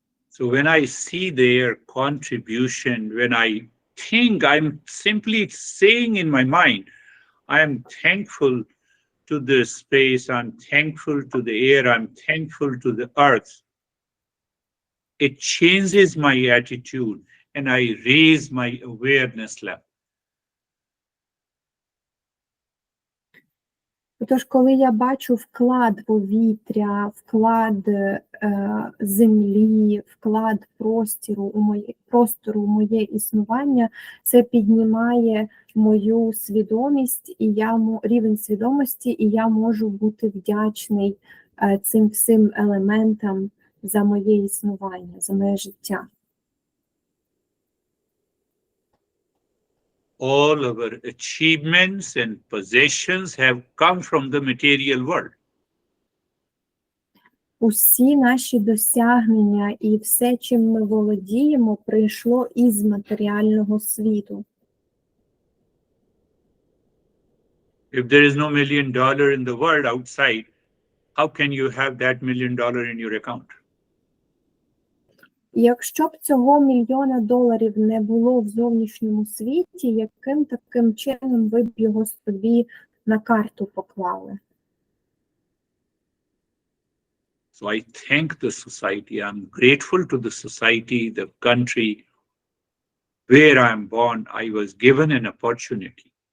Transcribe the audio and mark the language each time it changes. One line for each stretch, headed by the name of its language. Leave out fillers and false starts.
English: So when I see their contribution, when I think, I'm simply saying in my mind, I am thankful to the space, I'm thankful to the air, I'm thankful to the earth. It changes my attitude and I raise my awareness level.
Ukrainian: Тож, коли я бачу вклад повітря, вклад землі, вклад простору у моє існування, це піднімає мою свідомість, рівень свідомості, і я можу бути вдячний цим всім елементам за моє існування, за моє життя.
English: all our achievements and possessions have come from the material world.
Ukrainian: Усі наші досягнення і все, чим ми володіємо, прийшло із матеріального світу.
English: If there is no $1 million in the world outside, how can you have that $1 million in your account?
Ukrainian: Якщо б цього $1 мільйона не було в зовнішньому світі, яким таким чином ви б його собі на карту поклали?
English: So I thank the society. I'm grateful to the society, the country where I'm born. I was given an opportunity.